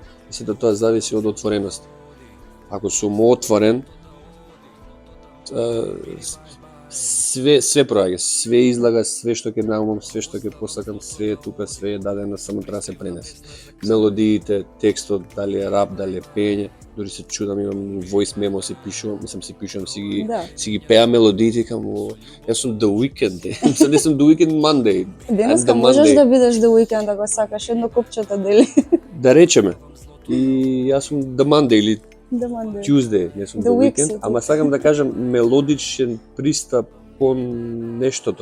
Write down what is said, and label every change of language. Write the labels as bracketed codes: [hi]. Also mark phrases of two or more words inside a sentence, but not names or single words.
[mk] И сето тоа зависи од отвореност. Ако сум отворен, све проаѓа, све излага, све што ќе наумам, све што ќе посакам, све е тука, све е дадено, само треба да се пренесе. Мелодиите, текстот, дали е рап, дали е пење, дури се чудам, имам [en] voice memo, [mk] се пишувам, си ги пеа мелодиите, јас сум The Weeknd, не сум The Weeknd Monday. Денеска можеш да бидеш The Weeknd да го сакаш, едно копчето дели. Да речеме. И јас сум The Monday или The Monday. Tuesday, не сум The Weeknd, ама сакам да кажам мелодичен пристап кон нештото.